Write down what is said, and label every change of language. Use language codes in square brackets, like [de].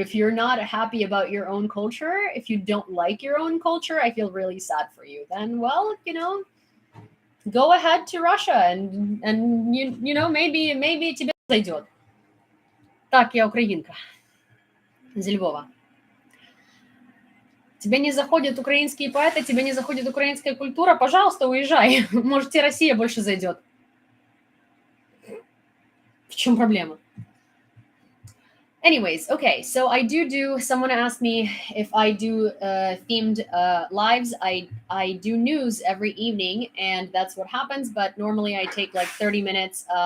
[en] If you're not happy about your own culture, if you don't like your own culture, I feel really sad for you. Then, well, go ahead to Russia and maybe [ru] тебе зайдет. Так, я украинка из Львова. Тебе не заходят украинские поэты, тебе не заходит украинская культура, пожалуйста, уезжай. Может, тебе Россия больше зайдет. В чем проблема? [en] Anyways, okay, so someone asked me if I do themed lives. I do news every evening, and that's what happens, but normally I take 30 minutes.